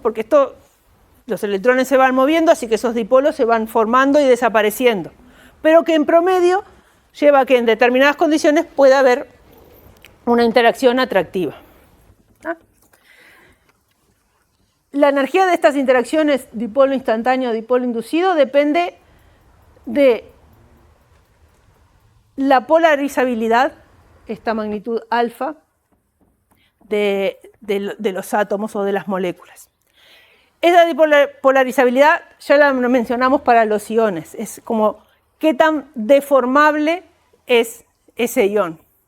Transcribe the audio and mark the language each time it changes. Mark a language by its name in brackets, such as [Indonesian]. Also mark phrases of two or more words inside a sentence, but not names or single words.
[Spanish] Porque los electrones se van moviendo, así que esos dipolos se van formando y desapareciendo. Pero que en promedio lleva a que en determinadas condiciones pueda haber una interacción atractiva. La energía de estas interacciones dipolo instantáneo, dipolo inducido, depende de la polarizabilidad, esta magnitud alfa, de los átomos o de las moléculas. Esa polarizabilidad ya la mencionamos para los iones, es como qué tan deformable es ese ion.